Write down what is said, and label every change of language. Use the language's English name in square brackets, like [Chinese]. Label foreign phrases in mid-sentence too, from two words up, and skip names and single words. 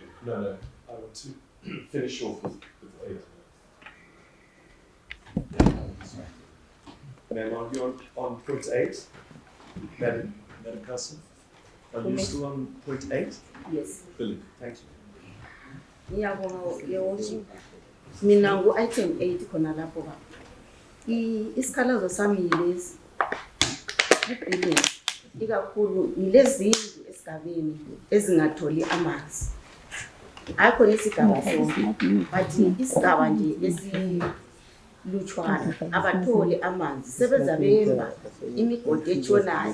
[English] No, I want to finish off with 8. Ma'am, are you on point 8? Madam Council, are you still on point 8? Yes. Brilliant, thank you. [North Ndebele] Ngiyabonga [English] Your Worship. [North Ndebele] Mina ngu-item 8 khona lapho baba. Isikhalazo sami yilezi. Ibhilling ikakhulu yilezi zindlu esigabeni ezingatholi amanzi. Akhona isigaba sonke, but isigaba nje lutshwana abatholi amanzi sebeza bemba imigodi etshonayo.